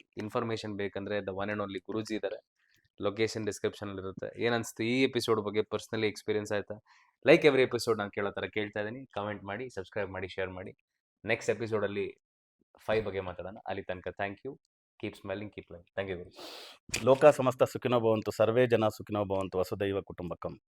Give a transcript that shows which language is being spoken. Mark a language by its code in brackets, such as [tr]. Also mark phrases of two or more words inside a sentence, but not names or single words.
[kn] ಇನ್ಫಾರ್ಮೇಶನ್ ಬೇಕಂದ್ರೆ [en] the one and only [kn] ಗುರುಜಿ ಇದ್ದಾರೆ. [en] location description [kn] ಅಲ್ಲಿ ಇರುತ್ತೆ. ಏನ್ ಅನ್ಸ್ತು ಈ ಎಪಿಸೋಡ್ ಬಗ್ಗೆ? [en] personally experience [kn] ಆಯ್ತಾ? [en] like every episode [kn] ನಾನು ಕೇಳೋ ತರ ಕೇಳ್ತಾ ಇದೀನಿ. ಕಮೆಂಟ್ ಮಾಡಿ, ಸಬ್ಸ್ಕ್ರೈಬ್ ಮಾಡಿ, ಶೇರ್ ಮಾಡಿ. [en] next episode [kn] ಅಲ್ಲಿ 5 ಬಗ್ಗೆ ಮಾತಾಡೋಣ. ಅಲ್ಲಿ ತನಕ [en] Thank you. Keep smiling, keep living. Thank you. [sa] ಲೋಕ ಸಮಸ್ತ ಸುಖಿನೋ ಭವಂತು, ಸರ್ವೇ ಜನ ಸುಖಿನೋ ಭವಂತು, ವಸುದೈವ ಕುಟುಂಬಕಂ.